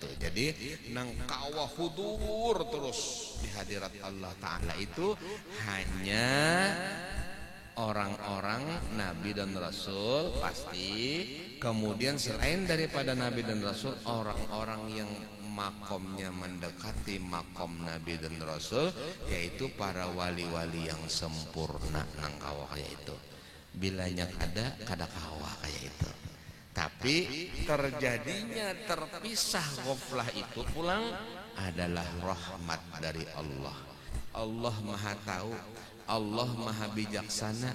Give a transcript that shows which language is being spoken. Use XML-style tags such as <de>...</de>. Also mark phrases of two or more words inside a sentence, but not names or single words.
<id>Jadi nang kawa hudur terus di hadirat Allah Ta'ala itu hanya orang-orang Nabi dan Rasul pasti. Kemudian selain daripada Nabi dan Rasul, orang-orang yang makomnya mendekati makom Nabi dan Rasul, yaitu para wali-wali yang sempurna nang kawah kayak itu.</id> <bjn>Bilanya kada kawah kayak itu.</bjn> <id>Tapi terjadinya terpisah ghaflah itu pulang adalah rahmat dari Allah. Allah Maha tahu, Allah Maha bijaksana.</id>